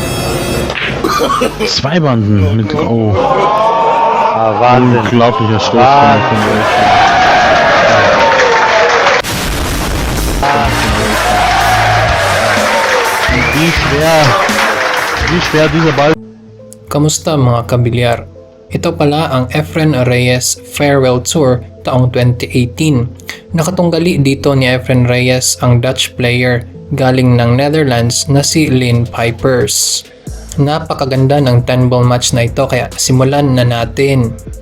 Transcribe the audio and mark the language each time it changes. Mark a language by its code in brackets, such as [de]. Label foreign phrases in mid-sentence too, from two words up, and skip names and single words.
[de] Zwei Banden mit oh, Ah, Wahnsinn. unglaublicher Stoß von wie schwer dieser Ball. [tl] Kamusta mga kabilyar? Ito pala ang Efren Reyes Farewell Tour taong 2018. Nakatunggali dito ni Efren Reyes ang Dutch player galing ng Netherlands na si Lynn Pipers. Napakaganda ng 10-ball match na ito kaya simulan na natin.